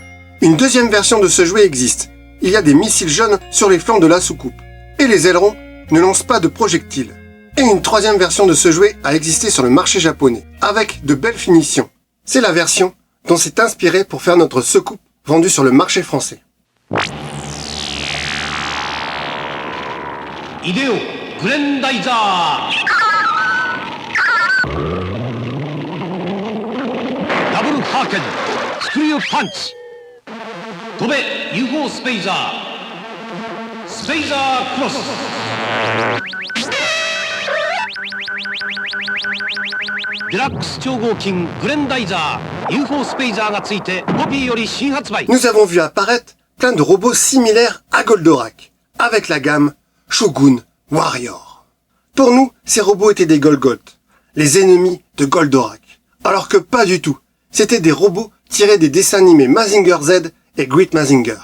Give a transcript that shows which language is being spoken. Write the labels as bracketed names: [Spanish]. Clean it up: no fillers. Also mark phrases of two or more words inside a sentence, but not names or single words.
[French] Une deuxième version de ce jouet existe. Il y a des missiles jaunes sur les flancs de la soucoupe. Et les ailerons ne lancent pas de projectiles. Et une troisième version de ce jouet a existé sur le marché japonais, avec de belles finitions. C'est la version dont s'est inspiré pour faire notre soucoupe vendue sur le marché français. [Japanese] Hideo Grendizer Double Haken Screw Punch Tobe UFO Spazer Spazer Cross Deluxe 超合金グレンダイザー UFO スペイザーがついてポピーより新発売 [French] Nous avons vu apparaître plein de robots similaires à Goldorak, avec la gamme Shogun Warrior. Pour nous, ces robots étaient des Golgoth, les ennemis de Goldorak. Alors que pas du tout. C'était des robots tirés des dessins animés Mazinger Z et Great Mazinger.